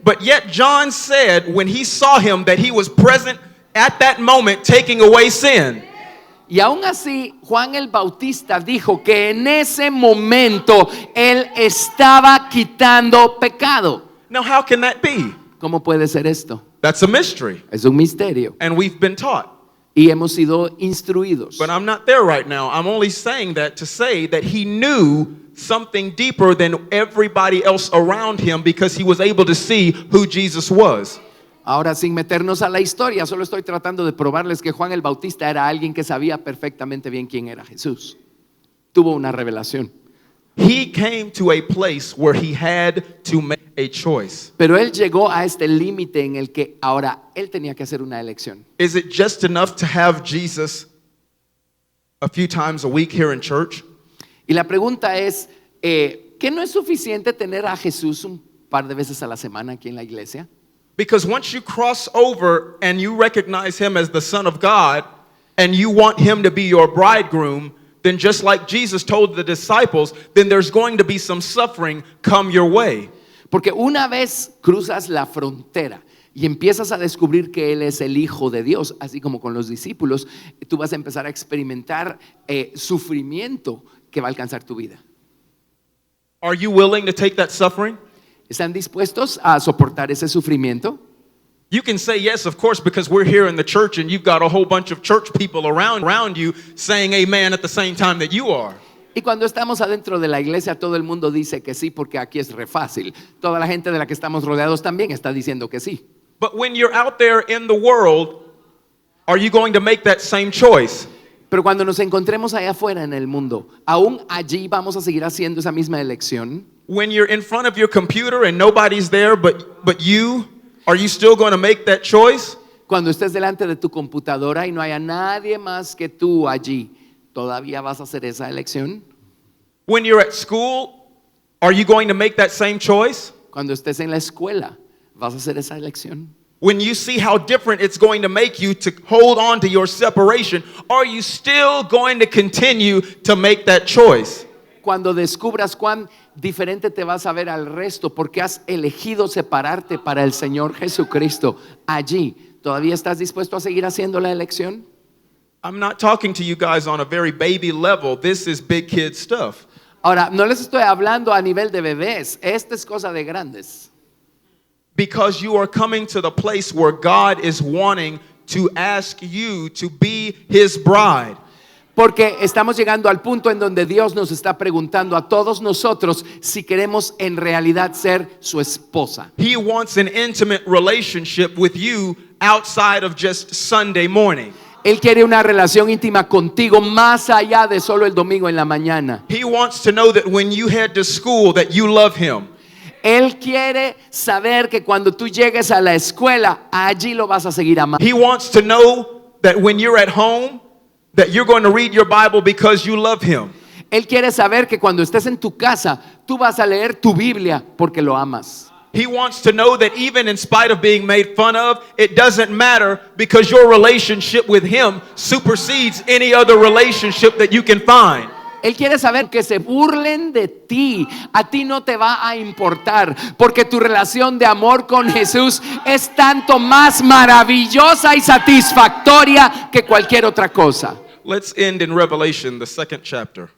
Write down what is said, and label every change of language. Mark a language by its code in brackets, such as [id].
[en] But yet John said when he saw him that he was present at that moment taking away sin. [es] Y aún así, Juan el Bautista dijo que en ese momento él estaba quitando pecado. [en] Now how can that be? [es] ¿Cómo puede ser esto? [en] That's a mystery. [es] Es un misterio [en] And we've been taught. [es] y hemos sido instruidos. [en] But I'm not there right now. I'm only saying that to say that he knew something deeper than everybody else around him because he was able to see who Jesus was. [es] Ahora, sin meternos a la historia, solo estoy tratando de probarles que Juan el Bautista era alguien que sabía perfectamente bien quién era Jesús. Tuvo una revelación. [en] He came to a place where he had to make a choice. [es] Pero él llegó a este límite en el que ahora él tenía que hacer una elección. [en] Is it just enough to have Jesus a few times a week here in church? [es] Y la pregunta es, ¿qué no es suficiente tener a Jesús un par de veces a la semana aquí en la iglesia? [en] Because once you cross over and you recognize him as the Son of God and you want him to be your bridegroom, then just like Jesus told the disciples, then there's going to be some suffering come your way. [es] Porque una vez cruzas la frontera y empiezas a descubrir que Él es el Hijo de Dios, así como con los discípulos, tú vas a empezar a experimentar sufrimiento que va a alcanzar tu vida. [en] Are you willing to take that suffering? [es] ¿Están dispuestos a soportar ese sufrimiento? [en] You can say yes, of course, because we're here in the church and you've got a whole bunch of church people around you saying amen at the same time that you are. [es] Y cuando estamos adentro de la iglesia, todo el mundo dice que sí, porque aquí es re fácil. Toda la gente de la que estamos rodeados también está diciendo que sí. [en] But when you're out there in the world, are you going to make that same choice? [es] Pero cuando nos encontremos allá afuera en el mundo, aún allí vamos a seguir haciendo esa misma elección. [en] When you're in front of your computer and nobody's there but you, are you still going to make that choice? [es] Cuando estés delante de tu computadora y no haya nadie más que tú allí, ¿todavía vas a hacer esa elección? [en] When you're at school, are you going to make that same choice? [es] Cuando estés en la escuela, ¿vas a hacer esa elección? [en] When you see how different it's going to make you to hold on to your separation, are you still going to continue to make that choice? [es] Cuando descubras cuán diferente te vas a ver al resto porque has elegido separarte para el Señor Jesucristo, allí, ¿todavía estás dispuesto a seguir haciendo la elección? [en] I'm not talking to you guys on a very baby level. This is big kid stuff. [es] Ahora, no les estoy hablando a nivel de bebés, esta es cosa de grandes. [en] Because you are coming to the place where God is wanting to ask you to be his bride. [es] Porque estamos llegando al punto en donde Dios nos está preguntando a todos nosotros si queremos en realidad ser su esposa. [en] He wants an intimate relationship with you outside of just Sunday morning. [es] Él quiere una relación íntima contigo más allá de solo el domingo en la mañana. [en] He wants to know that when you head to school that you love him. [es] Él quiere saber que cuando tú llegues a la escuela, allí lo vas a seguir amando. [en] He wants to know that when you're at home that you're going to read your Bible because you love him. [es] Él quiere saber que cuando estés en tu casa, tú vas a leer tu Biblia porque lo amas. [en] He wants to know that even in spite of being made fun of, it doesn't matter because your relationship with Him supersedes any other relationship that you can find. [es] Él quiere saber que se burlen de ti. A ti no te va a importar, porque tu relación de amor con Jesús es tanto más maravillosa y satisfactoria que cualquier otra cosa. [en] Let's end in Revelation, the 2nd chapter.